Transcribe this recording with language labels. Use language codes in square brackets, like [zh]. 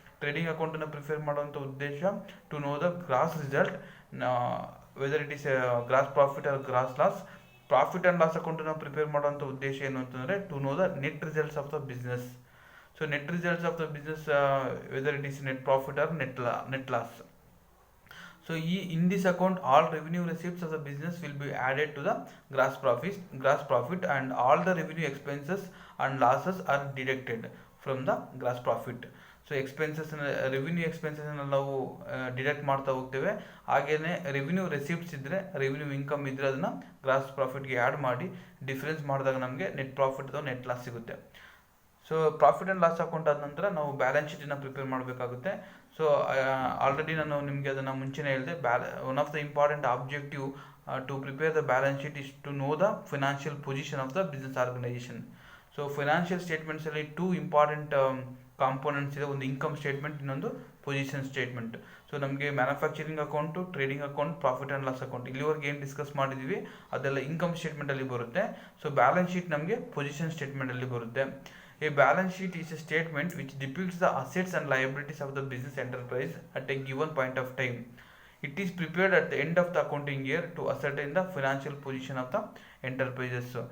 [kn] Trading ಅಕೌಂಟನ್ನು prepare ಮಾಡುವಂಥ ಉದ್ದೇಶ [en] To know the gross result, whether it is gross profit or gross loss. [kn] Profit and loss ಅಕೌಂಟನ್ನು prepare ಮಾಡುವಂಥ ಉದ್ದೇಶ ಏನು ಅಂತಂದರೆ [en] To know the net results of the business. So net results of the business whether it is net profit or net loss. So in this account all revenue receipts of the business will be added to the gross profit and all the revenue expenses and losses are deducted from the gross profit. [kn] So revenue ಎಕ್ಸ್ಪೆನ್ಸಸ್ನ ನಾವು deduct ಮಾಡ್ತಾ ಹೋಗ್ತೇವೆ. ಹಾಗೆಯೇ revenue receipts ಇದ್ದರೆ revenue income ಇದ್ದರೆ ಅದನ್ನು gross ಪ್ರಾಫಿಟ್ಗೆ add ಮಾಡಿ difference ಮಾಡಿದಾಗ ನಮಗೆ ನೆಟ್ ಪ್ರಾಫಿಟ್ ಅಥವಾ ನೆಟ್ ಲಾಸ್ ಸಿಗುತ್ತೆ. So profit and loss account ಆದ ನಂತರ ನಾವು ಬ್ಯಾಲೆನ್ಸ್ ಶೀಟನ್ನು ಪ್ರಿಪೇರ್ ಮಾಡಬೇಕಾಗುತ್ತೆ. ಸೊ ಆಲ್ರೆಡಿ ನಾನು ನಿಮಗೆ ಅದನ್ನು ಮುಂಚೆನೇ ಹೇಳಿದೆ. [en] One of the important objective to prepare the balance sheet is to know the financial position of the business organization. [kn] So financial ಸ್ಟೇಟ್ಮೆಂಟ್ಸಲ್ಲಿ two important components ಇದೆ. ಒಂದು ಇನ್ಕಮ್ ಸ್ಟೇಟ್ಮೆಂಟ್, ಇನ್ನೊಂದು position statement. So ನಮಗೆ manufacturing account, trading account, profit and loss account ಇಲ್ಲಿವರೆಗೆ ಏನು discuss ಮಾಡಿದ್ದೀವಿ ಅದೆಲ್ಲ income ಸ್ಟೇಟ್ಮೆಂಟಲ್ಲಿ ಬರುತ್ತೆ. So balance sheet ನಮಗೆ ಪೊಸಿಷನ್ ಸ್ಟೇಟ್ಮೆಂಟಲ್ಲಿ ಬರುತ್ತೆ. [en] A balance sheet is a statement which depicts the assets and liabilities of the business enterprise at a given point of time. It is prepared at the end of the accounting year to ascertain the financial position of the enterprises.